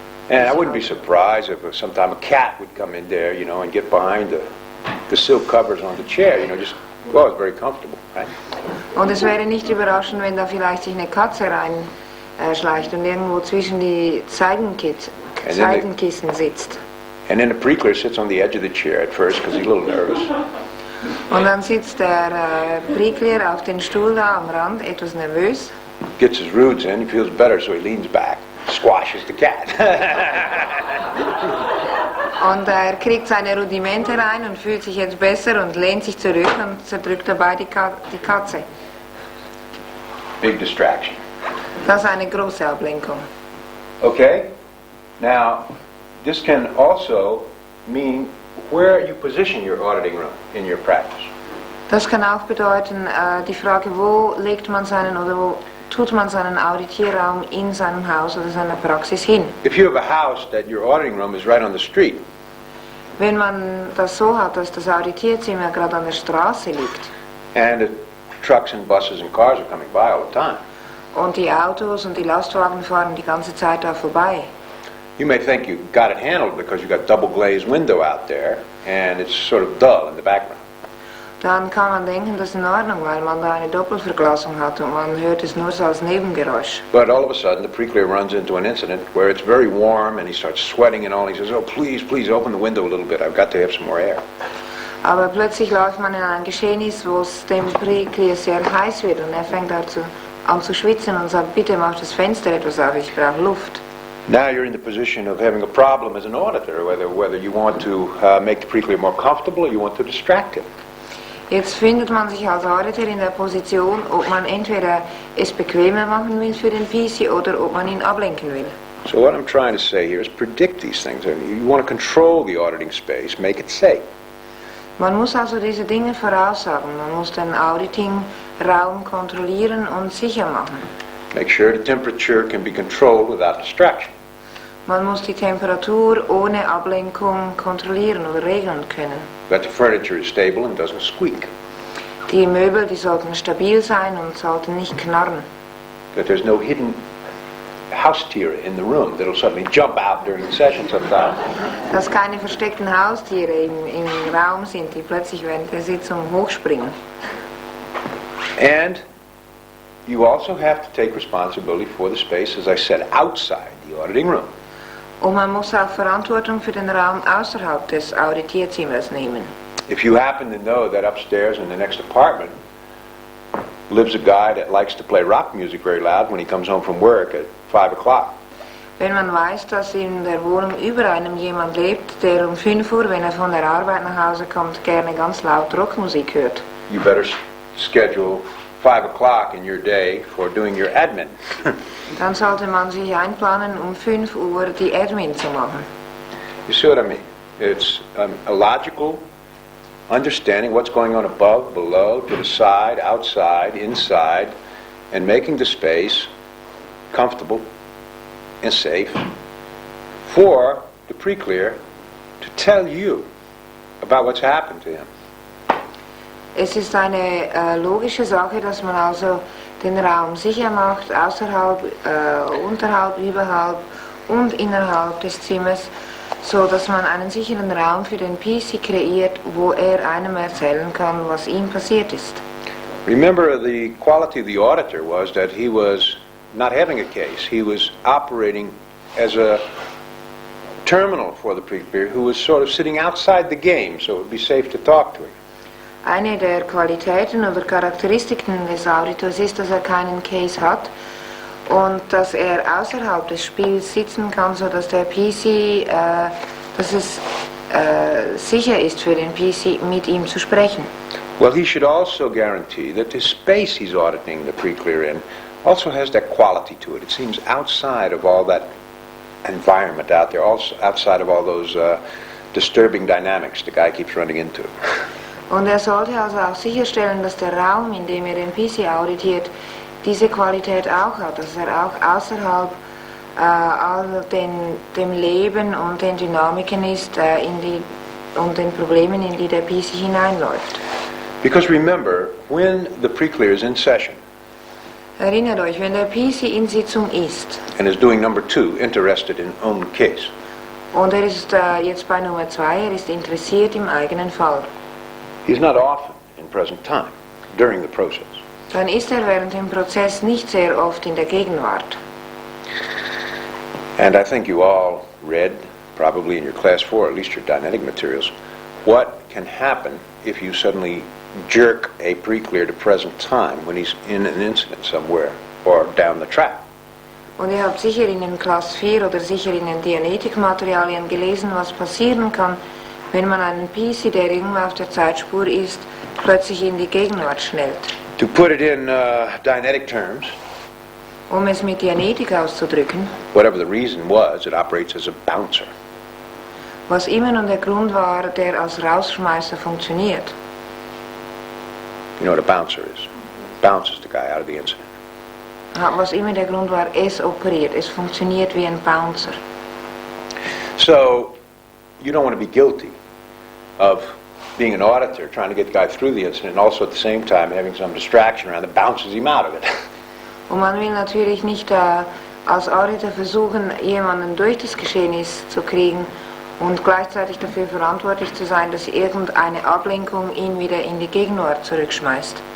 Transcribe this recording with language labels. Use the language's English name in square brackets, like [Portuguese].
[English] And I wouldn't be surprised if sometime a cat would come in there, you know, and get behind the silk covers on the chair, you know, just, well, it's very comfortable, right? [German] Und es wäre nicht überraschend, wenn da vielleicht sich eine Katze reinschleicht und irgendwo zwischen die Seitenkissen sitzt. [English] And then the pre-clear sits on the edge of the chair at first because he's a little nervous. [German] Und dann sitzt der Pre-Clear auf den Stuhl da am Rand, etwas nervös. [English] Gets his roots in, he feels better, so he leans back, squashes the cat. [German] Und er kriegt seine Rudimente rein und fühlt sich jetzt besser und lehnt sich zurück und zerdrückt dabei die Katze. [English] Big distraction. [German] Das ist eine große Ablenkung. [English] Okay? Now, this can also mean where you position your auditing room in your practice. [German] Das kann auch bedeuten, die Frage, wo legt man seinen oder wo tut man seinen Auditierraum in seinem Haus oder seiner Praxis hin. [English] If you have a house that your auditing room is right on the street, [German] wenn man das so hat, dass das Auditierzimmer gerade an der Straße liegt, [English] and the trucks and buses and cars are coming by all the time, [German] und die Autos und die Lastwagen fahren die ganze Zeit da vorbei, [English] you may think you got it handled because you got double glazed window out there and it's sort of dull in the background. [German] Dann kann man denken, das ist in Ordnung, weil man da eine Doppelverglasung hat und man hört es nur so als Nebengeräusch. [English] But all of a sudden, the pre-clear runs into an incident where it's very warm and he starts sweating and all. He says, "Oh, please open the window a little bit. I've got to have some more air." [German] Aber plötzlich läuft man in ein Geschehnis, wo es dem Pre-clear sehr heiß wird und er fängt dazu an zu schwitzen und sagt, bitte mach das Fenster etwas auf, ich brauche Luft. [English] Now you're in the position of having a problem as an auditor, whether you want to make the pre-clear more comfortable or you want to distract him. [German] Jetzt findet man sich als Auditor in der Position, ob man entweder es bequemer machen will für den PC oder ob man ihn ablenken will. [English] So what I'm trying to say here is predict these things. You want to control the auditing space, make it safe. [German] Man muss also diese Dinge voraussagen. Man muss den Auditing-Raum kontrollieren und sicher machen. [English] Make sure the temperature can be controlled without distraction. [German] Man muss die Temperatur ohne Ablenkung kontrollieren oder regeln können. [English] That the furniture is stable and doesn't squeak. [German] Die Möbel, die sollten stabil sein und sollten nicht knarren. [English] That there's no hidden house-tiere in the room that'll suddenly jump out during the session sometime. [German] Dass keine versteckten Haustiere im Raum sind, die plötzlich während der Sitzung hochspringen. [English] And you also have to take responsibility for the space, as I said, outside the auditing room. [German] Und man muss auch Verantwortung für den Raum außerhalb des Auditierzimmers nehmen. [English] If you happen to know that upstairs in the next apartment lives a guy that likes to play rock music very loud when he comes home from work at 5 o'clock. [German] Wenn man weiß, dass in der Wohnung über einem jemand lebt, der um 5 Uhr, wenn er von der Arbeit nach Hause kommt, gerne ganz laut Rockmusik hört. [English] You better schedule 5 o'clock in your day for doing your admin. [German] Dann sollte man sich einplanen, um 5 Uhr die Admin zu machen. [English] You see what I mean? It's a logical understanding what's going on above, below, to the side, outside, inside, and making the space comfortable and safe for the pre-clear to tell you about what's happened to him. [German] Es ist eine logische Sache, dass man also den Raum sicher macht, außerhalb, unterhalb, überhalb und innerhalb des Zimmers, so dass man einen sicheren Raum für den PC kreiert, wo er einem erzählen kann, was ihm passiert ist. [English] Remember, the quality of the auditor was that he was not having a case. He was operating as a terminal for the pre-clear who was sort of sitting outside the game, so it would be safe to talk to him. [German] Eine der Qualitäten oder Charakteristiken des Auditors ist, dass er keinen Case hat und dass er außerhalb des Spiels sitzen kann, sodass der PC, dass es sicher ist für den PC, mit ihm zu sprechen. [English] Well, he should also guarantee that the space he's auditing the pre-clear in also has that quality to it. It seems outside of all that environment out there, also outside of all those disturbing dynamics the guy keeps running into. [German] Und er sollte also auch sicherstellen, dass der Raum, in dem er den PC auditiert, diese Qualität auch hat, dass er auch außerhalb all dem Leben und den Dynamiken ist und den Problemen, in die der PC hineinläuft. [English] Because remember, when the pre-clear is in session, [German] Erinnert euch, wenn der PC in Sitzung ist [English] and is doing number 2, interested in own case, [German] und er ist jetzt bei Nummer 2, er ist interessiert im eigenen Fall, [English] he's not often in present time during the process. [German] dann ist er während dem Prozess nicht sehr oft in der Gegenwart. [English] And I think you all read, probably in your class 4, at least your Dianetic materials, what can happen if you suddenly jerk a pre-clear to present time when he's in an incident somewhere or down the track. [German] Und ihr habt sicher in den Klasse 4 oder sicher in den Dianetikmaterialien gelesen, was passieren kann, wenn man einen PC, der irgendwo auf der Zeitspur ist, plötzlich in die Gegenwart schnellt. [English] To put it in Dianetic terms, [German] Um es mit Dianetik auszudrücken, [English] whatever the reason was, it operates as a bouncer. [German] was immer nun der Grund war, der als Rausschmeißer funktioniert. [English] You know what a bouncer is? Bounces the guy out of the incident. [German] Was immer der Grund war, es operiert, es funktioniert wie ein Bouncer. [English] So, you don't want to be guilty of being an auditor, trying to get the guy through the incident, and also at the same time having some distraction around that bounces him out of it. [German] Und man will natürlich nicht als Auditor versuchen, jemanden durch das Geschehnis zu kriegen und gleichzeitig dafür verantwortlich zu sein, dass irgendeine Ablenkung ihn wieder in die Gegenwart zurückschmeißt.